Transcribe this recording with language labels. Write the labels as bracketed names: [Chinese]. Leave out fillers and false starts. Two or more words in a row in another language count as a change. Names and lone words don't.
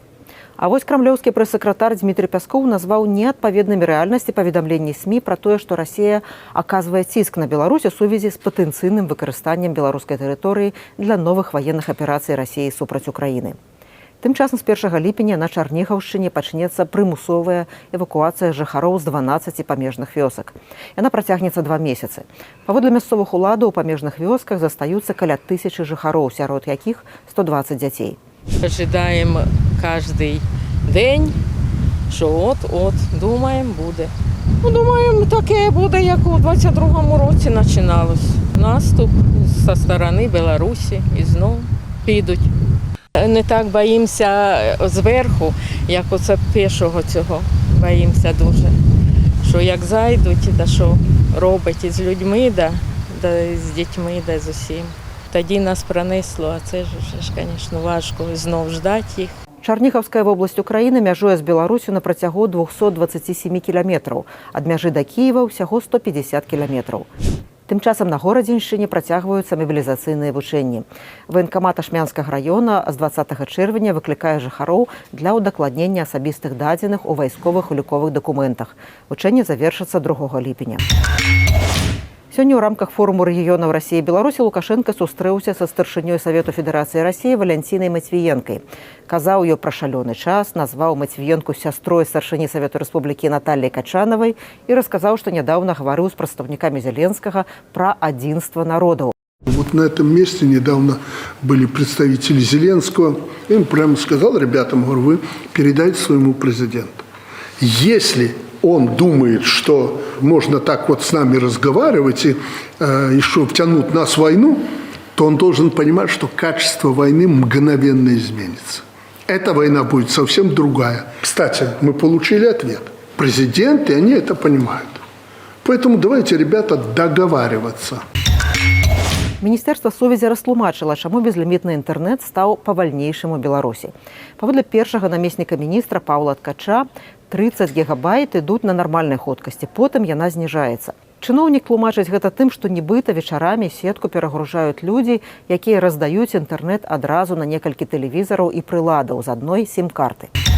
[Belarusian] А вось крамлёўскі прэс-сакратар Дмітрый Пяскоў назваў неадпаведнымі рэальнасці паведамленні СМІ пра тое, што Расія аказвае ціск на Беларусь у сувязі з патэнцыйным выкарыстаннем беларускай тэрыторыі для новых ваенных аперацый Расіі супраць Украіны. Тым часам з 1 ліпеня на Чарнігаўшчыне пачнецца прымусовая эвакуацыя жыхароў з 12 памежных вёсак. Яна працягнецца 2 месяцы. Паводле мясцовых уладаў у памежных вёсках застаюцца каля 1000 жыхароў, сярод якіх 120 дзяцей. [Ukrainian] Ожидаємо кожен день, що от, думаємо, буде. Думаємо, таке буде, як у 22-му році починалось. Наступ зі сторони Білорусі і знову підуть. Не так боїмося зверху, як оце пішого цього. Боїмося дуже. Що як зайдуть, да що робить із людьми, да з дітьми, да з усім. Тоді нас пронесло, а це ж, звісно, важко знов ждати їх. [Belarusian] Чарнігаўская вобласць Украіны мяжуе з Беларусю на працягу 227 кіламетраў. Ад мяжы да Кіева ўсяго 150 кіламетраў. Тым часам на Горадзеншчыне працягваюцца мабілізацыйныя вучэнні. Ваенкамат Ашмянскага раёна з 20 чэрвеня выклікае жыхароў для ўдакладнення асабістых дадзеных у вайсковых уліковых дакументах. Вучэнне завершыцца 2 ліпеня. Сёння ў рамках форуму рэгіёнаў Расіі і Беларусі Лукашенка сустрэўся са старшынёй Савету Федэрацыі Расіі Валянцінай Мацвіенкай. Казаў ёй пра шалёны час, назваў Мацвіенку сястрой старшыні Савету Рэспублікі Наталлі Качанавай і расказаў, што нядаўна гаварыў з прадстаўнікамі Зеленскага пра адзінства народаў. [Russian] Вот на этом месте недавно были представители Зеленского. И он прямо сказал ребятам, говорю, вы передайте своему президенту. Если он думает, что можно так вот с нами разговаривать и еще втянуть нас в войну, то он должен понимать, что качество войны мгновенно изменится. Эта война будет совсем другая. Кстати, мы получили ответ. Президенты, они это понимают. Поэтому давайте, ребята, договариваться. [Belarusian] Міністэрства сувязі растлумачыла, чаму безлімітны інтэрнэт стаў павальнейшым у Беларусі. Паводле першага намесніка міністра Паўла Ткача, 30 гігабайт ідуць на нармальнай хуткасці, потым яна зніжаецца. Чыноўнік тлумачыць гэта тым, што нібыта вечарамі сетку перагружаюць людзі, якія раздаюць інтэрнэт адразу на некалькі тэлевізараў і прыладаў з адной сім-карты.